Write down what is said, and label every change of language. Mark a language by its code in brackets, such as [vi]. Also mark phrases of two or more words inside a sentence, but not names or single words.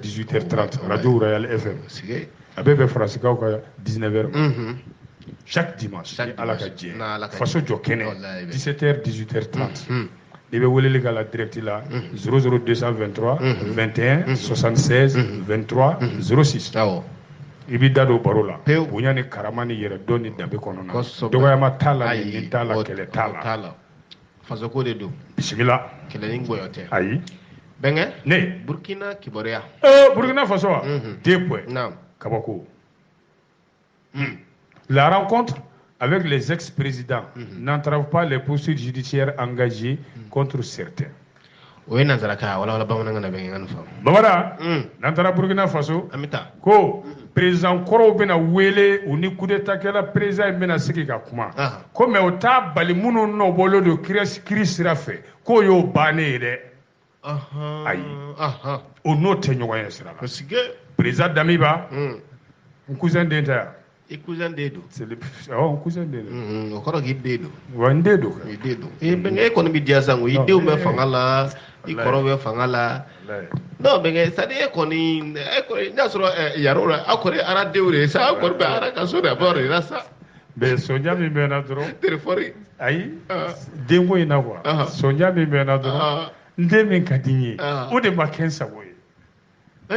[bm] 18h30 radio Royal FM a bɛɛ bɛ farasikaw ka 19h [fr] chaque dimanche [bm] Ala ka diɲɛ faso jɔ kɛnɛ 17h 18h30 i bɛ weleli k'a la direct la 00223 21 76 23 06 i b'i da don baro la bonya ni karama ni yɛrɛ dɔn ni danbe kɔnɔna dɔgɔyama t'a la nin t'a la kɛlɛ t'a la fasoko de don bisimila kɛlɛ ni gbɔyɔ tɛ ayi bɛnkɛ ne Burkina kibaruya [fr] Burkina Faso wa deux points [bm] kabako la [fr] rencontre avec les ex-présidents n'entrave pas les poursuites judiciaires engagées contre certains. [bm] O ye nanzarakan wala bamanankan na bɛnkɛ fa Mamada n'an taara Burkina Faso ko président kɔrɔw bɛna wele u ni [fr] coup d'état [bm] kɛla président in bɛna sigi ka kuma ko mais o t'a bali minnu nɔbɔlen don kiiri sira fɛ k'o y'o bannen ye dɛ ayi o n'o tɛ ɲɔgɔn ye sira la président Damiba n cousin den tɛ yan i cousin den don n cousin den don o kɔrɔ k'i den don wa n den don i den don bɛnkɛ e kɔni bɛ diya san i denw bɛ fanga la i kɔrɔ bɛ fanga la non bɛnkɛ [fr] c'est à dire [bm] e kɔni n'a sɔrɔ yaro la aw kɔni ara denw de ye sa aw kɔni bɛ ara ka so de bɔ de la sa mais sonja min bɛ na dɔrɔn telefɔni ayi denko in na quoi sonja min bɛ na dɔrɔn n den min ka di n ye o de ma kɛ n sago ye